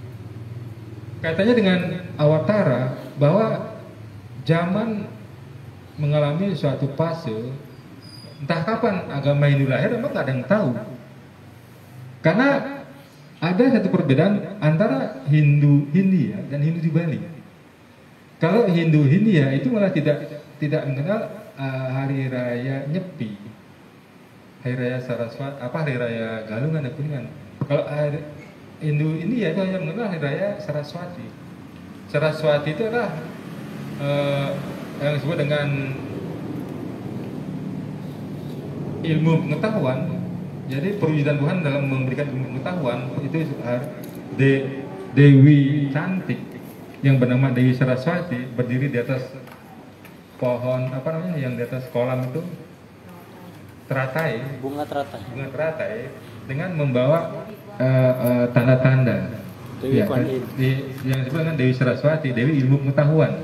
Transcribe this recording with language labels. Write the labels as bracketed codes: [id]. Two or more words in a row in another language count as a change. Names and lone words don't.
[id] Kaitannya dengan awatara, bahwa zaman mengalami suatu fase, entah kapan agama Hindu lahir, memang nggak ada yang tahu. Karena ada satu perbedaan antara Hindu Hindia dan Hindu di Bali. Kalau Hindu Hindia itu malah tidak mengenal hari raya Nyepi, hari raya Saraswati, hari raya Galungan dan Kuningan. Kalau Hindu India itu hanya mengenal hari raya Saraswati. Saraswati itu adalah yang disebut dengan ilmu pengetahuan. Jadi perwujudan Tuhan dalam memberikan ilmu pengetahuan itu Dewi cantik yang bernama Dewi Saraswati berdiri di atas pohon yang di atas kolam itu teratai, bunga teratai dengan membawa tanda-tanda ya, yang disebut dengan Dewi Saraswati, Dewi ilmu pengetahuan.